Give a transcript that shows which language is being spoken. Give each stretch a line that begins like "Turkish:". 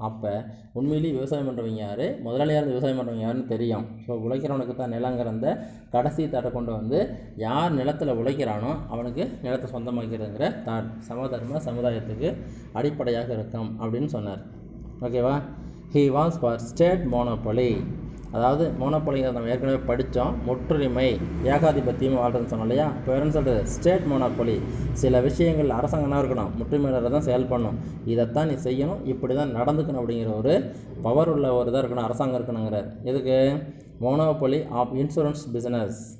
Tamil: அப்போ உண்மையிலேயே விவசாயம் பண்ணுறவங்க யார், முதலாளியாக இருந்து விவசாயம் பண்ணுறவங்க யாருன்னு தெரியும். ஸோ உழைக்கிறவனுக்கு தான் நிலங்கிறந்த கடைசி தாட்டை கொண்டு வந்து யார் நிலத்தில் உழைக்கிறானோ அவனுக்கு நிலத்தை சொந்தமாக்கிறதுங்கிற தாட் சமதர்ம சமுதாயத்துக்கு அடிப்படையாக இருக்கும் அப்படின்னு சொன்னார். ஓகேவா?
English: he was for state monopoly.
Tamil: அதாவது மோனோபொலிங்கிறத நம்ம ஏற்கனவே படித்தோம். முற்றுரிமை, ஏகாதிபத்தியம் வாழ்றதுன்னு சொன்னோம் இல்லையா? இப்போ வேறுன்னு சொல்கிறது ஸ்டேட் மோனோபொலி. சில விஷயங்கள் அரசாங்கம் என்ன இருக்கணும்? முற்றுரிமையாளர் தான் செயல்படணும். இதைத்தான் நீ செய்யணும், இப்படி தான் நடந்துக்கணும் அப்படிங்கிற ஒரு பவர் உள்ள ஒரு இதாக இருக்கணும், அரசாங்கம் இருக்கணுங்கிறார். எதுக்கு?
English: Monopoly of insurance business.